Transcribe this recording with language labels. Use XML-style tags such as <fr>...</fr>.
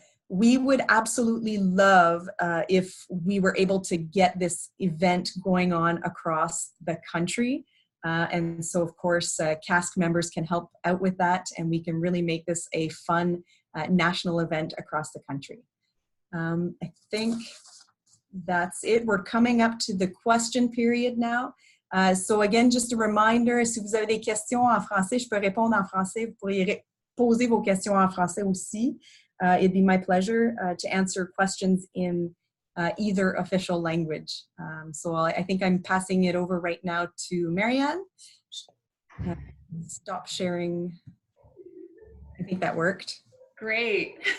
<en>We would absolutely love if we were able to get this event going on across the country. And so, of course, CASC members can help out with that, and we can really make this a fun national event across the country. I think that's it. We're coming up to the question period now. So again, just a reminder,</en> <fr>si vous avez des questions en français, je peux répondre en français. Vous pourriez poser vos questions en français aussi.</fr> <en>It'd be my pleasure to answer questions in either official language. So I think I'm passing it over right now to Marianne. Stop sharing. I think that worked. Great.</en>